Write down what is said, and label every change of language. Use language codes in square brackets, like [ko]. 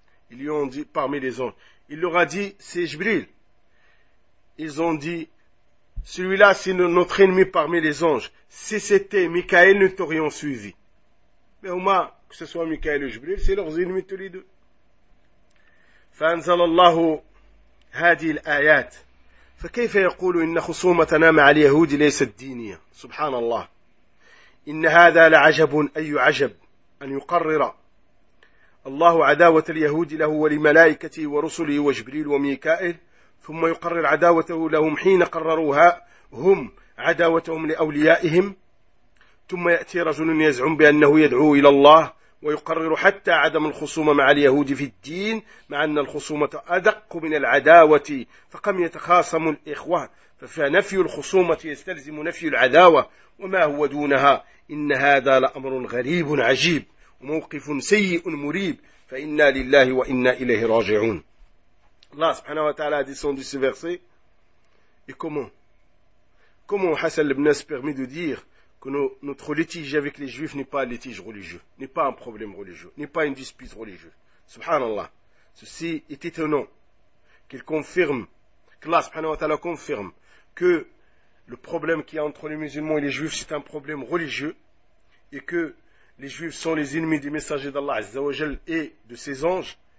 [fr] Ils lui ont dit, parmi les anges. Il leur a dit, c'est Jibril. Ils ont dit, celui-là c'est notre ennemi parmi les anges. Si c'était Mikaël, nous t'aurions suivi. Mais au moins, que ce soit Mikaël ou Jibril, c'est leurs ennemis tous les deux. [ar] فأنزل الله هذه الآيات فكيف يقول إن خصومتنا مع اليهود ليست دينية؟ سبحان الله. إن هذا لعجب، أي عجب أن يقرر الله عداوة اليهود له ولملائكته ورسله وجبريل وميكائيل، ثم يقرر عداوته لهم حين قرروها هم عداوتهم لأوليائهم، ثم يأتي رجل يزعم بأنه يدعو إلى الله ويقرر حتى عدم الخصومة مع اليهود في الدين، مع أن الخصومة أدق من العداوة، فقم يتخاصم الإخوة، فنفي الخصومة يستلزم نفي العداوة وما هو دونها. إن هذا لأمر غريب عجيب وموقف سيء مريب، فإنا لله وإنا إليه راجعون. [fr] الله سبحانه وتعالى descend ce verset. Et comment حسن بن ناس permet de dire que notre litige avec les juifs n'est pas un litige religieux, n'est pas un problème religieux, n'est pas une dispute religieuse. Subhanallah. Ceci est étonnant qu'il confirme, qu'Allah subhanahu wa ta'ala confirme que le problème qu'il y a entre les musulmans et les juifs, c'est un problème religieux, et que les juifs sont les ennemis des messagers d'Allah azza wa jal et de ses anges.